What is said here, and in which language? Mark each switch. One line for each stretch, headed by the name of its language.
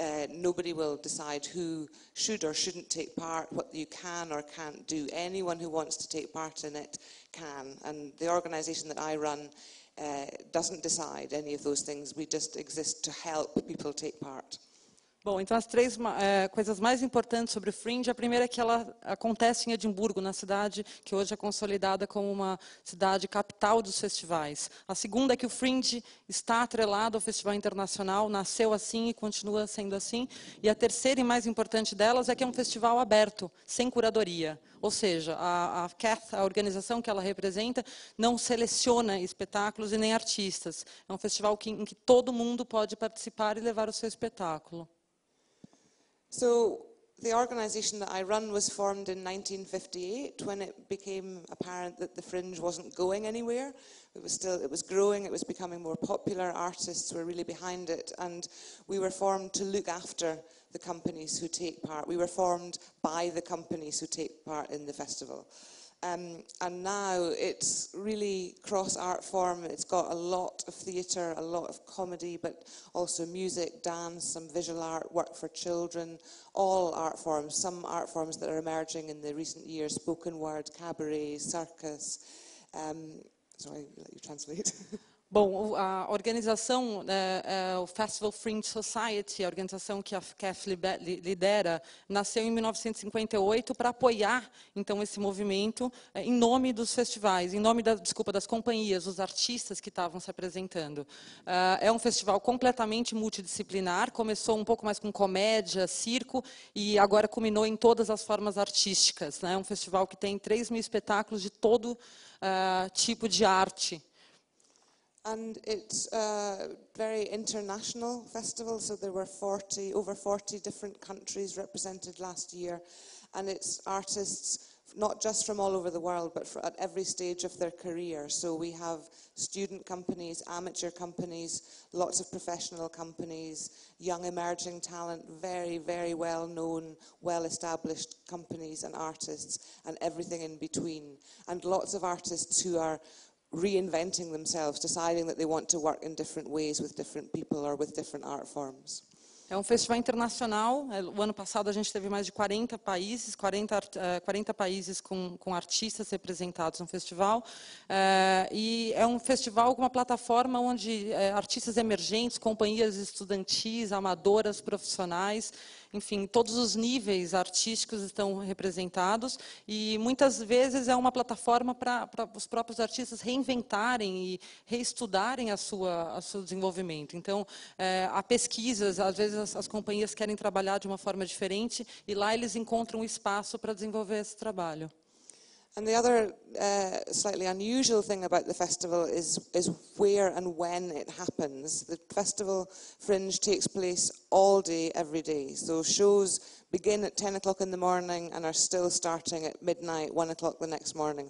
English: Nobody will decide who should or shouldn't take part, what you can or can't do. Anyone who wants to take part in it can. And the organisation that I run doesn't decide any of those things. We just exist to help people take part.
Portuguese: Bom, então as 3 coisas mais importantes sobre o Fringe, a primeira é que ela acontece em Edimburgo, na cidade que hoje é consolidada como uma cidade capital dos festivais. A segunda é que o Fringe está atrelado ao Festival Internacional, nasceu assim e continua sendo assim. E a terceira e mais importante delas é que é um festival aberto, sem curadoria. Ou seja, a CATH, a organização que ela representa, não seleciona espetáculos e nem artistas. É um festival em que todo mundo pode participar e levar o seu espetáculo.
English: So the organisation that I run was formed in 1958 when it became apparent that the Fringe wasn't going anywhere. It was growing, it was becoming more popular, artists were really behind it, and we were formed to look after the companies who take part. We were formed by the companies who take part in the festival. And now it's really cross art form. It's got a lot of theatre, a lot of comedy, but also music, dance, some visual art, work for children, all art forms. Some art forms that are emerging in the recent years: spoken word, cabaret, circus. Sorry, I'll let you translate.
Portuguese: Bom, a organização, o Festival Fringe Society, a organização que a CAF lidera, nasceu em 1958 para apoiar, então, esse movimento em nome dos festivais, em nome das companhias, dos artistas que estavam se apresentando. É um festival completamente multidisciplinar, começou um pouco mais com comédia, circo, e agora culminou em todas as formas artísticas. É um festival que tem 3.000 espetáculos de todo tipo de arte.
English: And it's a very international festival, so there were over 40 different countries represented last year, and it's artists not just from all over the world, but at every stage of their career. So we have student companies, amateur companies, lots of professional companies, young emerging talent, very, very well-known, well-established companies and artists, and everything in between. And lots of artists who are reinventing themselves, deciding that they want to work in different ways with different people or with different art forms.
Portuguese: É um festival internacional. O ano passado a gente teve mais de 40 países, 40 países com artistas representados no festival. E é um festival com uma plataforma onde artistas emergentes, companhias estudantis, amadoras, profissionais, enfim, todos os níveis artísticos estão representados, e muitas vezes é uma plataforma para os próprios artistas reinventarem e reestudarem o seu desenvolvimento. Então, há pesquisas, às vezes as companhias querem trabalhar de uma forma diferente, e lá eles encontram espaço para desenvolver esse trabalho.
English: And the other slightly unusual thing about the festival is where and when it happens. The festival Fringe takes place all day, every day. So shows begin at 10 o'clock in the morning and are still starting at midnight, 1 o'clock the next morning.